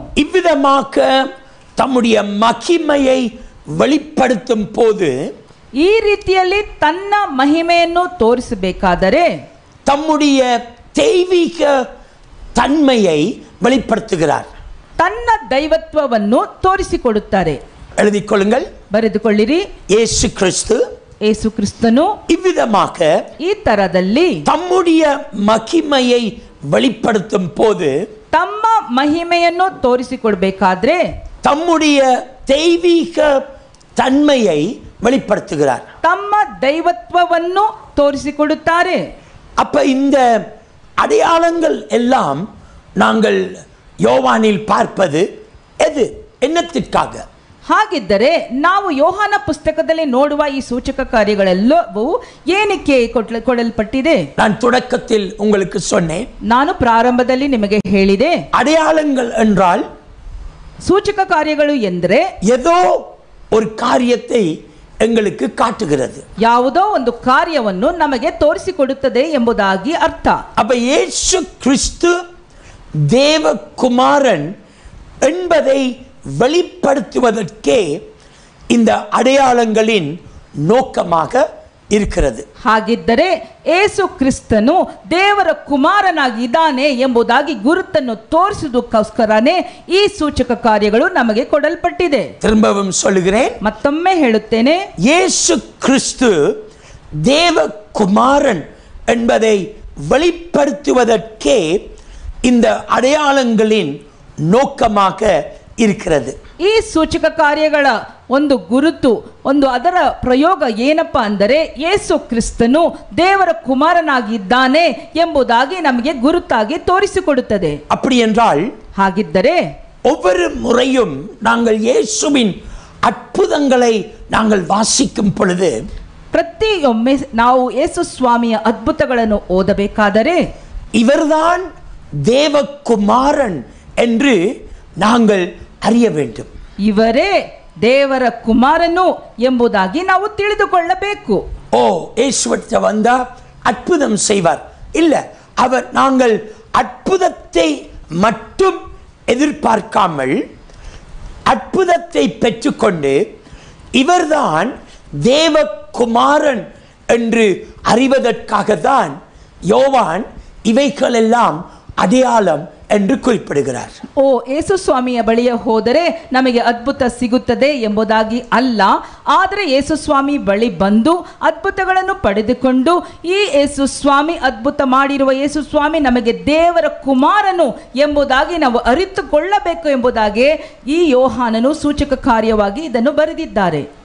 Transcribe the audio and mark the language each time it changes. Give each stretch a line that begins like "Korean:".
Tamil: இவ்விதமாக தம்முடைய மகிமையை வெளிப்படுத்தும் போது,
Kannada: ಈ ರೀತಿಯಲ್ಲಿ ತನ್ನ ಮಹಿಮೆಯನ್ನು ತೋರಿಸಬೇಕಾದರೆ
Tamil: தம்முடைய தெய்வீக தன்மையை வெளிப்படுத்துகிறார்.
Kannada: ತನ್ನ ದೈವತ್ವವನ್ನು ತೋರಿಸಿಕೊಡುತ್ತಾರೆ.
Tamil: எழுதிக் கொள்ளுங்கள்.
Kannada: ಬರೆದುಕೊಳ್ಳಿರಿ.
Tamil: இயேசு
Kannada: ಕ್ರಿಸ್ತನು
Tamil: இவ்விதமாக
Kannada: ಈ ತರದಲ್ಲಿ
Tamil: தம்முடைய மகிமையை வெளிப்படுத்தும் போது,
Kannada: ತಮ್ಮ ಮಹಿಮೆಯನ್ನು ತೋರಿಸಿಕೊಡಬೇಕಾದ್ರೆ
Tamil: தம்முடைய தெய்வீக தன்மையை வெளிப்படுத்துகிறார்.
Kannada: ತಮ್ಮ ದೈವತ್ವವನ್ನು ತೋರಿಸಿಕೊಡುತ್ತಾರೆ.
Tamil: அப்ப இந்த அடையாளங்கள் எல்லாம் நாங்கள் யோவானில் பார்ப்பது எது, என்னத்திற்காக?
Kannada: ಹಾಗಿದ್ದರೆ ನಾವು ಯೋಹಾನ ಪುಸ್ತಕದಲ್ಲಿ ನೋಡುವ ಈ ಸೂಚಕ ಕಾರ್ಯಗಳೆಲ್ಲವೂ ಏನಕ್ಕೆ ಕೊಡಲ್ಪಟ್ಟಿದೆ?
Tamil: நான் தொடக்கத்தில் உங்களுக்கு சொன்னேன்.
Kannada: ನಾನು ಪ್ರಾರಂಭದಲ್ಲಿ ನಿಮಗೆ ಹೇಳಿದೆ,
Tamil: அடையாளங்கள் என்றால்
Kannada: ಸೂಚಕ ಕಾರ್ಯಗಳು ಎಂದರೆ
Tamil: ஏதோ ஒரு காரியத்தை எங்களுக்கு காட்டுகிறது.
Kannada: ಯಾವುದೋ ಒಂದು ಕಾರ್ಯವನ್ನು ನಮಗೆ ತೋರಿಸಿಕೊಡುತ್ತದೆ ಎಂಬುದಾಗಿ ಅರ್ಥ.
Tamil: அப்ப இயேசு கிறிஸ்து தேவகுமாரன் என்பதை வெளிப்படுத்துவதற்கே இந்த அடையாளங்களின் நோக்கமாக இருக்கிறது.
Kannada: ಹಾಗಿದ್ದರೆ ಯೇಸು ಕ್ರಿಸ್ತನು ದೇವರ ಕುಮಾರನಾಗಿದ್ದಾನೆ ಎಂಬುದಾಗಿ ಗುರುತನ್ನು ತೋರಿಸುವುದಕ್ಕೋಸ್ಕರನೇ ಈ ಸೂಚಕ ಕಾರ್ಯಗಳು ನಮಗೆ ಕೊಡಲ್ಪಟ್ಟಿದೆ.
Tamil: திரும்பவும் சொல்லுகிறேன்,
Kannada: ಮತ್ತೊಮ್ಮೆ ಹೇಳುತ್ತೇನೆ,
Tamil: இயேசு கிறிஸ்து தேவகுமாரன் என்பதை வெளிப்படுத்துவதற்கே இந்த அடையாளங்களின் நோக்கமாக இருக்கிறது.
Kannada: ಈ ಸೂಚಕ ಕಾರ್ಯಗಳ ಒಂದು ಗುರುತು, ಅದರ ಪ್ರಯೋಗ ಏನಪ್ಪಾ ಅಂದರೆ ಯೇಸು ಕ್ರಿಸ್ತನು ದೇವರ ಕುಮಾರನಾಗಿದ್ದಾನೆ ಎಂಬುದಾಗಿ ನಮಗೆ ಗುರುತಾಗಿ ತೋರಿಸಿಕೊಡುತ್ತದೆ.
Tamil: அப்படி என்றால்
Kannada: ಹಾಗಿದ್ದರೆ
Tamil: ஒவ்வொரு முறையும் நாங்கள் இயேசுவின் அற்புதங்களை நாங்கள் வாசிக்கும் பொழுது,
Kannada: ಪ್ರತಿಯೊಮ್ಮೆ ನಾವು ಯೇಸು ಸ್ವಾಮಿಯ ಅದ್ಭುತಗಳನ್ನು ಓದಬೇಕಾದರೆ
Tamil: இவர்தான் தேவகுமாரன் என்று நாங்கள் அறிய வேண்டும்.
Kannada: ಇವರೇ ದೇವರ ಕುಮಾರನು ಎಂಬುದಾಗಿ ನಾವು ತಿಳಿದುಕೊಳ್ಳಬೇಕು.
Tamil: ஓ, இயேசுவிட்ட வந்தா அற்புதம் செய்வார் இல்ல, அவர் நாங்கள் அற்புதத்தை மட்டும் எதிர்பார்க்காமல் அற்புதத்தை பெற்றுக்கொண்டு இவர்தான் தேவகுமாரன் என்று அறிவதற்காக தான் யோவான் இவைகளெல்லாம் அடையாளம் என்று குறிப்பிடுகிறார்.
Kannada: ಓ, ಯೇಸು ಸ್ವಾಮಿಯ ಬಳಿಯ ಹೋದರೆ ನಮಗೆ ಅದ್ಭುತ ಸಿಗುತ್ತದೆ ಎಂಬುದಾಗಿ ಅಲ್ಲ, ಆದರೆ ಯೇಸು ಸ್ವಾಮಿ ಬಳಿ ಬಂದು ಅದ್ಭುತಗಳನ್ನು ಪಡೆದುಕೊಂಡು ಈ ಯೇಸು ಸ್ವಾಮಿ ಅದ್ಭುತ ಮಾಡಿರುವ ಯೇಸು ಸ್ವಾಮಿ ನಮಗೆ ದೇವರ ಕುಮಾರನು ಎಂಬುದಾಗಿ ನಾವು ಅರಿತುಕೊಳ್ಳಬೇಕು ಎಂಬುದಾಗಿ ಈ ಯೋಹಾನನು ಸೂಚಕ ಕಾರ್ಯವಾಗಿ ಇದನ್ನು ಬರೆದಿದ್ದಾರೆ.